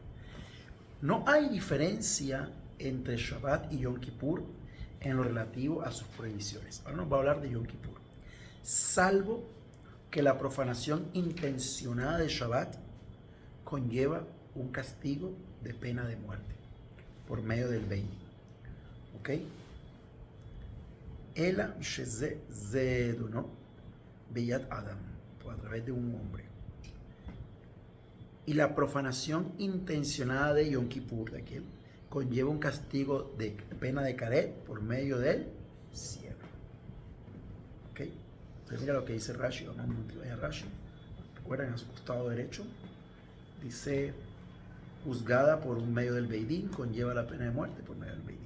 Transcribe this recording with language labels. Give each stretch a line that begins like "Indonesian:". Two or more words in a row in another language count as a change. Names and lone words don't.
Spanish: No hay diferencia entre Shabbat y Yom Kippur en lo relativo a sus prohibiciones. Ahora nos va a hablar de Yom Kippur. Salvo que la profanación intencionada de Shabbat conlleva un castigo de pena de muerte por medio del Bein.
Hebrew: ¿Ok? אלא שזה זדונו בידי אדם,
Spanish: a través de un hombre. Y la profanación intencionada de Yom Kippur, de aquel, conlleva un castigo de pena de caret por medio del cielo. ¿Ok? Entonces mira lo que dice Rashi, vamos a Rashi. Recuerden, a su costado derecho, dice, juzgada por un medio del Beidín, conlleva la pena de muerte por medio del Beidín.